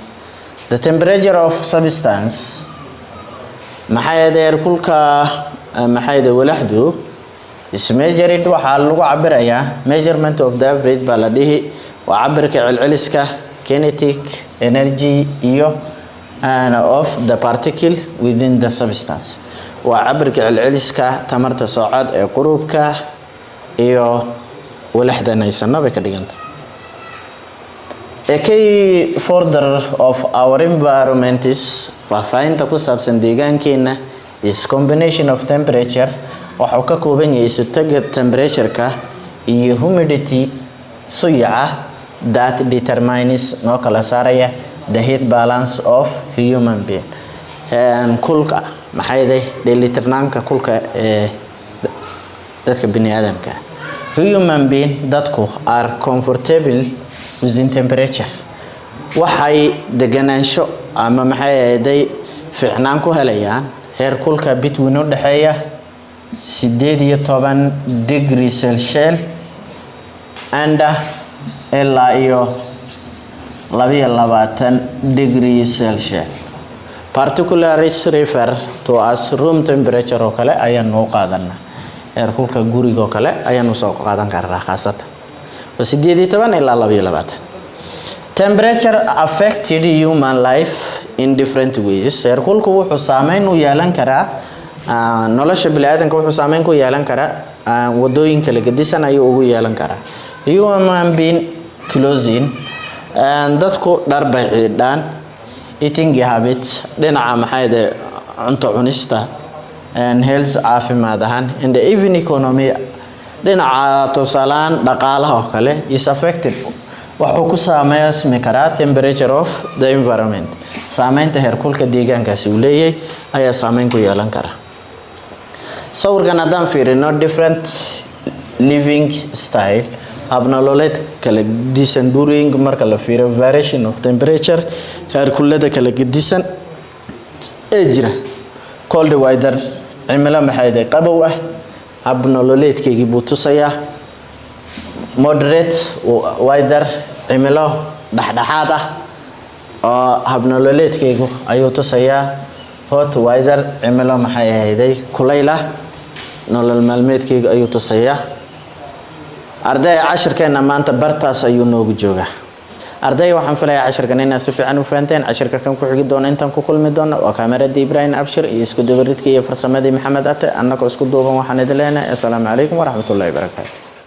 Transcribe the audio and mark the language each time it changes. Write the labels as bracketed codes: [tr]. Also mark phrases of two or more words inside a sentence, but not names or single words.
[en] The temperature of substance [so] maxay heerkulka maxay walaxdu [en] is measured [so] waxa lagu cabirayaa [en] measurement of the average [so] baa la dhihi waa cabirka celceliska [en] kinetic energy [so] iyo [en] of the particle within the substance [so] waa cabirka celceliska tamarta socod ee qurubka iyo walaxdan aysanno bay ka dhigantay. [en] A key further of our environment is [so] faafahinta ku saabsan deegaankeena [en] is combination of temperature [so] waxuu ka kooban yahay isutaga temperature-ka iyo [en] humidity suyaca that determines [so] noo kala saaraya [en] the heat balance of human being. [so] Kulka maxay dheelitirnaanka kulka ee dadka bini'aadamka. [en] Human being [so] dadku [en] are comfortable within temperature [so] waxay deganaansho ama maxay ahayd fiicnaan ku helayaan heerkulka between u dhaxeeya 18 [en] degree Celsius and [so] ilaa iyo 22 [en] degree Celsius. Particularly refer to as room temperature [so] oo kale ayaan u qaadanaa. Heerkulka guriga oo kale ayaan u soo qaadan karnaa khaasatan 18 ilaa 22. [en] Temperature affected human life in different ways. [so] Heerkulku wuxuu saameyn u yeelan karaa nolosha bini'aadamka wuxuu saameyn ku yeelan karaa wadooyin kala gedisan ayuu ugu yeelan karaa. [en] Human being clothing [so] dadku dhar bay xidhaan [en] eating habits [so] dhinaca maxay cunto cunista health caafimaad ahaan [en] and even economy [so] dhinaca tusaalaan dhaqaalaha oo kale [en] is affected [so] wuxuu ku saameysmi karaa [en] temperature of the environment [so] saameynta heerkulka deegaankaasi uu leeyahay ayaa saameyn ku yeelan kara sawirkan haddaan fiirino [en] different living style [so] habnololeed kala gedisan during marka la fiiriyo [en] variation of temperature [so] heerkulada kala gedisan ee jira [en] cold weather [so] cimilo maxay qabow ah habnololeedkeygii buu tusayaa [en] moderate weather [so] cimilo dhaxdhaxaad ah oo habnololeedkeygu ayuu tusayaa [en] hot weather [so] cimilo maxay ahayday kulayl ah nolol maalmeedkeygu ayuu tusayaa arday cashirkeena maanta bartaas ayuu noogu joogaa arday waxaan filayaa cashirkan inaad si fiican u fahanteen cashirka kan ku xigi doona intaan ku kulmi doona waa kaameradii Ibrahim Abshir iyo isku dabaridkii iyo farsamadii Maxamed Ate annagoo isku duuban waxaan idin leenahay [ar] السلام عليكم ورحمة الله وبركاته